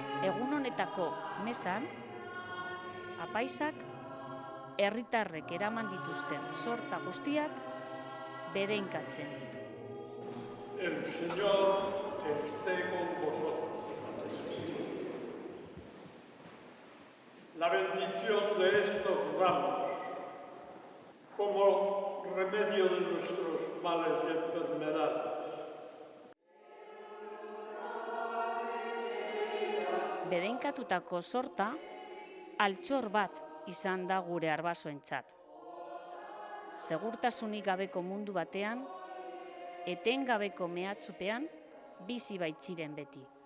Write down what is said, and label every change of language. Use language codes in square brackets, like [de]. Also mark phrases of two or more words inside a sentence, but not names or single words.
[es] egun honetako mesan, apaisak herritarrek eraman dituzten sorta guztiak bedeinkatzen ditu. [eu] El Señor esté con vosotros. La bendición de estos ramos, como remedio de nuestros males y enfermedades, Bedeinkatutako sorta altxor bat izan da gure arbasoentzat. Segurtasunik gabeko mundu batean, etengabeko mehatxupean bizi baitziren beti.